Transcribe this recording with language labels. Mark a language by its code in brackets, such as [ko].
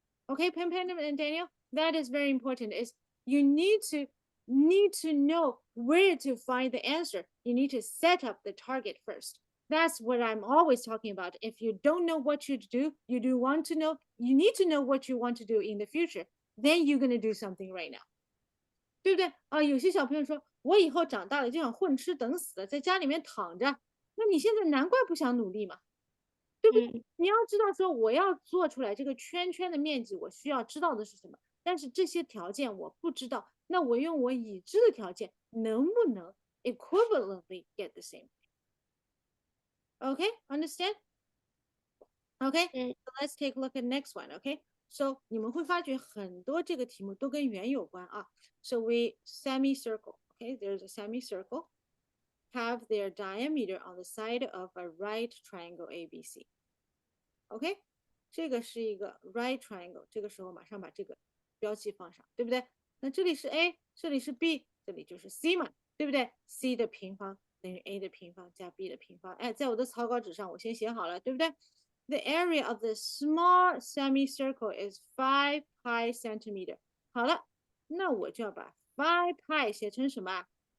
[en] Okay, Pam and Daniel, that is very important. Is you need to know where to find the answer. You need to set up the target first. That's what I'm always talking about. If you don't know what you do, you need to know what you want to do in the future. Then you're gonna do something right now. [zh] 对不对啊？有些小朋友说，我以后长大了就想混吃等死的，在家里面躺着。那你现在难怪不想努力嘛，对不对？你要知道说，我要做出来这个圈圈的面积，我需要知道的是什么？但是这些条件我不知道，那我用我已知的条件，能不能 [en] equivalently get the same? Okay, understand? Okay, so let's take a look at next one. Okay, so [zh] 你们会发觉很多这个题目都跟圆有关啊。 [en] So we semicircle. Okay, there's a semicircle. Have their diameter on the side of a right triangle ABC. [zh] OK， 这个是一个 [en] right triangle， [zh] 这个时候马上把这个标记放上，对不对？那这里是 A， 这里是 B， 这里就是 C 嘛，对不对 ？C 的平方等于 A 的平方加 B 的平方。哎，在我的草稿纸上我先写好了，对不对？ [en] The area of the small semicircle is 5 pi centimeter。 [zh] 好了，那我就要把5 pi 写成什么？